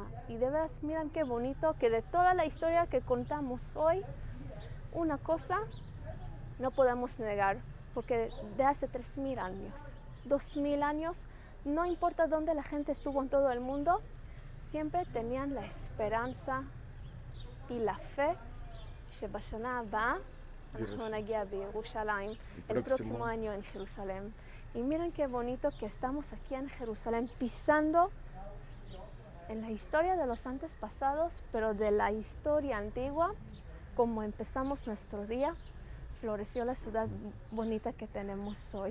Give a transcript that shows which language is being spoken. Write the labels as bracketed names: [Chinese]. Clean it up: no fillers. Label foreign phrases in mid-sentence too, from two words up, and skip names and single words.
[Spanish] Y de veras, miren qué bonito que de toda la historia que contamos hoy, una cosa no podemos negar, porque de hace 3,000 años, 2,000 años, no importa dónde la gente estuvo en todo el mundo, siempre tenían la esperanza y la fe [Hebrew] שבשנה הבאה אנחנו נגיע בירושלים, [Spanish] el próximo año en Jerusalén. Y miren qué bonito que estamos aquí en Jerusalén pisando en la historia de los antepasados, pero de la historia antigua, como empezamos nuestro día, floreció la ciudad bonita que tenemos hoy.